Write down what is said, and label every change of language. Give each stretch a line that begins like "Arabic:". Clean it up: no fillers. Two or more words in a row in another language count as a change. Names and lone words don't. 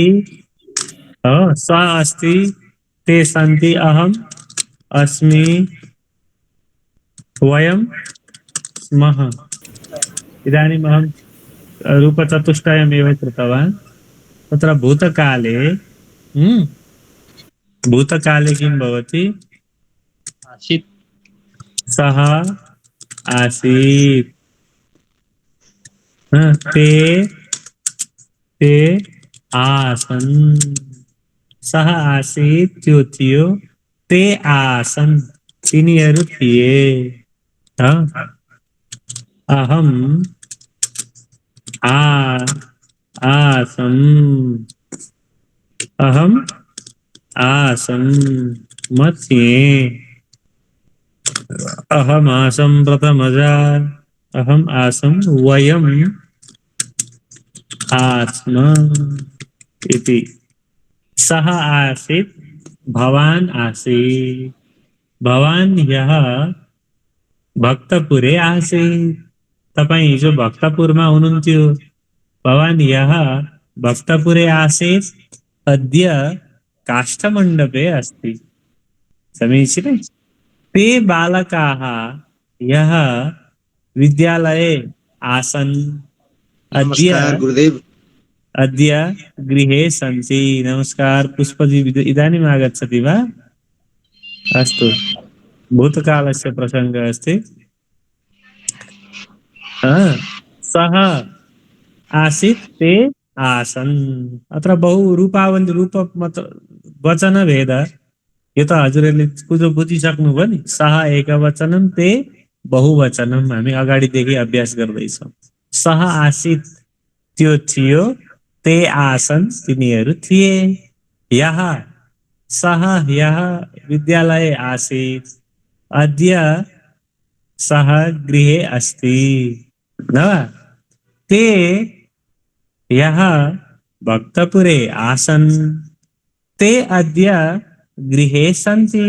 Sanskrit: स अस्ति ते सन्ति अहम् अस्मि वयं स्मः इदानीम् अहं रूपचतुष्टयमेव कृतवान् तत्र भूतकाले भूतकाले किं भवति? आसीत् सः आसीत्। ते ते आसन्। सः आसीत्
Nepali: त्यो थियो,
Sanskrit: ते आसन्
Nepali: तिनीहरू थिए।
Sanskrit: अहम आसम्। अहम आसम्
Nepali: म थिएँ।
Sanskrit: अहम आसम् प्रथमजा। अहम आसम् वयम् आस्म इति। सः आसीत् भवान् आसीत्। भवान् ह्यः भक्तपुरे आसीत्।
Nepali: तपाईं हिजो भक्तपुरमा हुनुहुन्थ्यो।
Sanskrit: भवान् ह्यः भक्तपुरे आसीत्। अद्य काष्ठमण्डपे अस्ति। समीचीनम्। ते बालकाः ह्यः विद्यालये आसन्।
Nepali: नमस्कार गुरुदेव।
Sanskrit: अद्य गृहे सन्ति। नमस्कार पुष्पजी, इदानीम् आगच्छति वा? अस्तु, भूतकालस्य प्रसङ्गः अस्ति। सः आसीत्, ते आसन्। अत्र बहु रूप वचनभेद।
Nepali: यो त हजुरहरूले कुरो बुझिसक्नुभयो नि।
Sanskrit: सः एकवचनं, ते बहुवचनं।
Nepali: हामी अगाडिदेखि अभ्यास गर्दैछौँ।
Sanskrit: सः आसीत्
Nepali: त्यो थियो,
Sanskrit: ते आसन्
Nepali: तिनीहरू थिए।
Sanskrit: ह्यः सः ह्यः विद्यालये आसीत्। अद्य सः गृहे अस्ति। न वा? ते ह्यः भक्तपुरे आसन्। ते अद्य गृहे सन्ति।